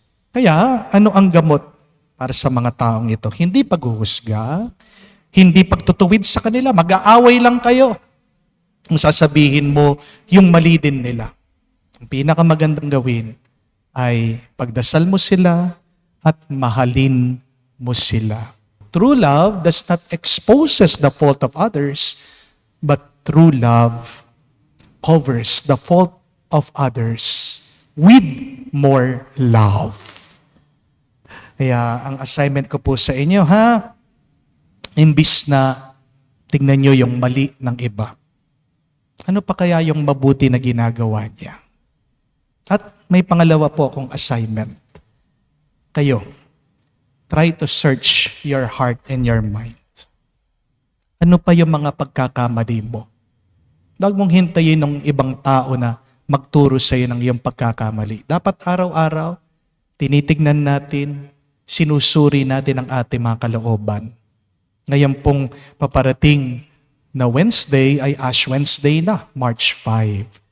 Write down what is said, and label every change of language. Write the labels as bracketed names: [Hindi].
[Filipino] Kaya ano ang gamot para sa mga taong ito? Hindi paghuhusga, hindi pagtutuwid sa kanila, mag-aaway lang kayo. Kung sasabihin mo, yung mali din nila. Ang pinakamagandang gawin ay pagdasal mo sila at mahalin mo sila. [English] True love does not exposes the fault of others, but true love covers the fault of others with more love. [Filipino] Kaya ang assignment ko po sa inyo, imbis na tingnan nyo yung mali ng iba, ano pa kaya yung mabuti na ginagawa niya? At may pangalawa po akong assignment. [English] Kayo, try to search your heart and your mind. [Filipino] Ano pa yung mga pagkakamali mo? Huwag mong hintayin ng ibang tao na magturo sa iyo ng iyong pagkakamali. Dapat araw-araw, tinitignan natin, sinusuri natin ang ating mga kalooban. Ngayon pong paparating na Wednesday ay Ash Wednesday na, March 5.